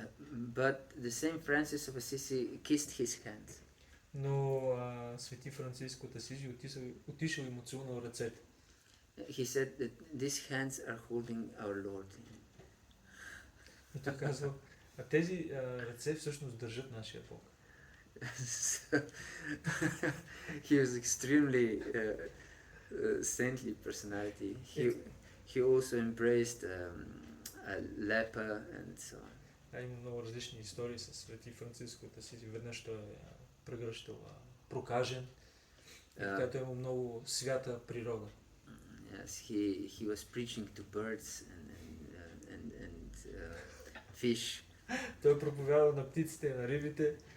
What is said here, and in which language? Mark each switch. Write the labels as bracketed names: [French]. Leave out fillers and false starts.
[English] But the same Francis of Assisi kissed his hands. [Bulgarian] Но Свети Франциско от Асизи отишъл и му целунал ръцете. [English] He said that these hands are holding our Lord. [Bulgarian] И той казал, а тези ръце всъщност държат нашия Бог. [English] He was extremely saintly personality. He also embraced a leper and so on. [Bulgarian] Има много различни истории с Свети Франциско от Асизи. Веднъж той е прегръщал прокажен. И така той има много свята природа. [English] Yes, he was preaching to birds and fish. [Bulgarian] Той проповядал на птиците и на рибите.